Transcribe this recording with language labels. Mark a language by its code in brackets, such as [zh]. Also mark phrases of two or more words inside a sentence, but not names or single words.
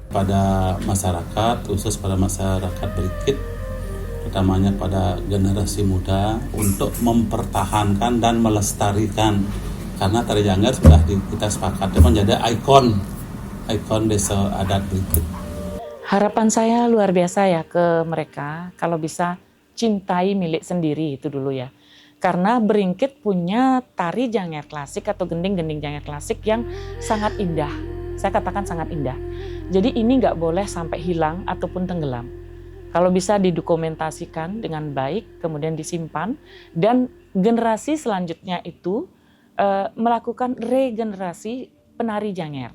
[id] Pada masyarakat, khusus pada masyarakat Beringkit, utamanya pada generasi muda, untuk mempertahankan dan melestarikan, karena tari Janger sudah kita sepakati menjadi ikon desa adat Beringkit. Harapan saya luar biasa ya ke mereka, kalau bisa cintai milik sendiri itu dulu ya. Karena Beringkit punya tari Janger klasik atau gending-gending Janger klasik yang sangat indah. Saya katakan sangat indah. Jadi ini nggak boleh sampai hilang ataupun tenggelam. Kalau bisa didokumentasikan dengan baik, kemudian disimpan, dan generasi selanjutnya itu melakukan regenerasi penari Janger.